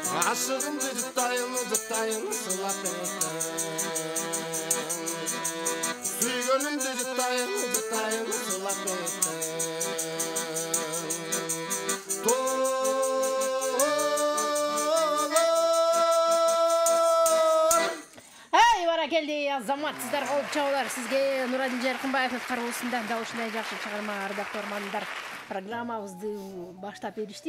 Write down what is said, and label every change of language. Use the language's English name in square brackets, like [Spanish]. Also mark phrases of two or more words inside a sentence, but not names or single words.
[Kyrgyz] Ашыгымды жыттайыны сылап эттен. Сүйгөнүмдү жыттайыны сылап эттен. Келди азамат сиздер калып чабалар сизге Нурадин Жаркынбаевдин кароосунда дал ушундай жакшы чыгарма ардактуу көрөрмандар программабызды баштап беришти.